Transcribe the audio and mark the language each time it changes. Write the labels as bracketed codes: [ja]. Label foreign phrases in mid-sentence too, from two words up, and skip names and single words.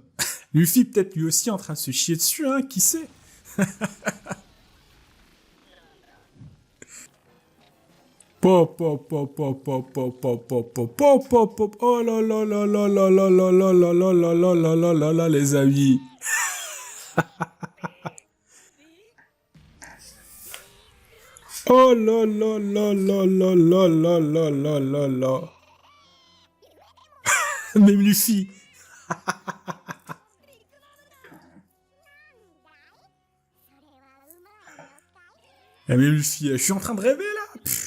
[fr] Luffy peut-être lui aussi en train de se chier dessus, hein, qui sait? Pop, pop, pop, pop, pop, pop, pop, pop, pop, pop, pop, pop. Oh là là là là là là là là là là là là là là là là, les amis. Oh là là là là là là là là là là là. Même Luffy. Même Luffy, je suis en train de rêver là.